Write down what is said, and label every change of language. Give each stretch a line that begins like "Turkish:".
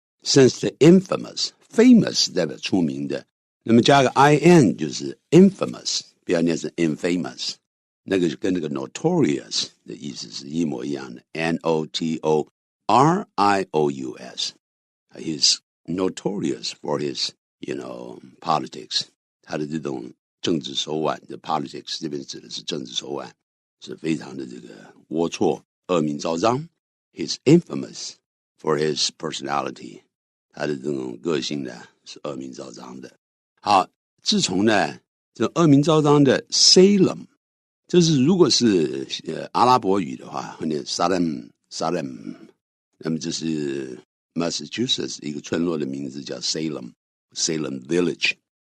English: Since the infamous
Chinese: 代表出名的，那么加个 in 就是 infamous， 不要念成 infamous， 那个跟那个 notorious 的意思是一模一样的 ，notorious。
English: He's notorious for his, politics.
Chinese: 他的这种政治手腕，这 politics 这边指的是政治手腕，是非常的这个龌龊、恶名昭彰。
English: He's infamous for his personality.
Chinese: 他的这种个性呢是恶名昭彰的。好，自从呢这恶名昭彰的 Salem， 就是如果是阿拉伯语的话，会念 Salem， 那么这是 Massachusetts 一个村落的名字叫 Salem Village。